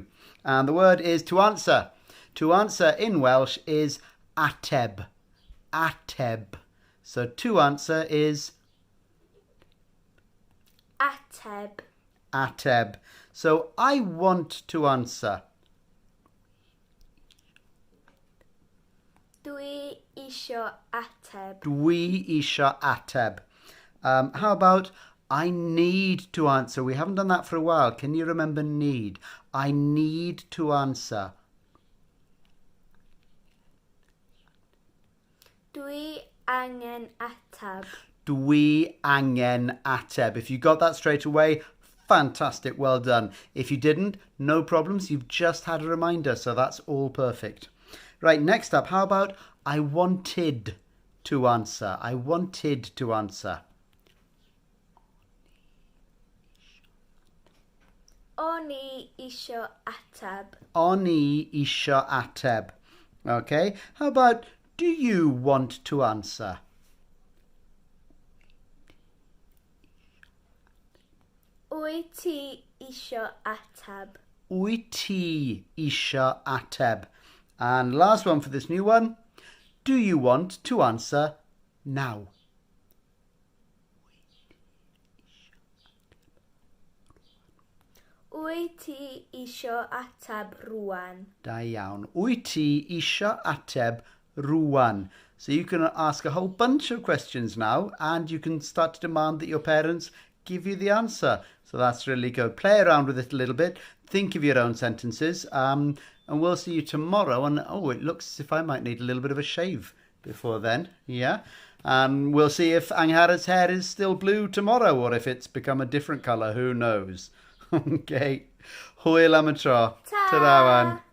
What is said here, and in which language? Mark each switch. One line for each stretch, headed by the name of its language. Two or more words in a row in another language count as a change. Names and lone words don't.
English: And the word is to answer. To answer in Welsh is ateb.
Welsh: Ateb.
English: So, to answer is
Welsh: Ateb. Ateb.
English: So, I want to answer.
Welsh: Dwi isio ateb. Dwi isio ateb.
English: How about I need to answer? We haven't done that for a while. Can you remember need? I need to answer.
Welsh: Dwi angen ateb. Dwi angen ateb.
English: If you got that straight away, fantastic. Well done. If you didn't, no problems. You've just had a reminder, so that's all perfect. Right, next up, how about I wanted to answer? I wanted to answer.
Welsh: Oni isio ateb. Oni isio ateb.
English: Okay, how about do you want to answer?
Welsh: Wyt ti isio ateb. Wyt ti isio ateb.
English: And last one for this new one. Do you want to answer now?
Welsh: Wyt ti isio ateb rŵan. Da iawn. Wyt ti isio ateb rŵan?
English: So you can ask a whole bunch of questions now and you can start to demand that your parents give you the answer. So that's really good. Play around with it a little bit. Think of your own sentences. And we'll see you tomorrow. And oh, it looks as if I might need a little bit of a shave before then. Yeah. And we'll see if Anghar's hair is still blue tomorrow or if it's become a different colour. Who knows?
Welsh: Okay. Hwyl am y tro. Ta-ra wan.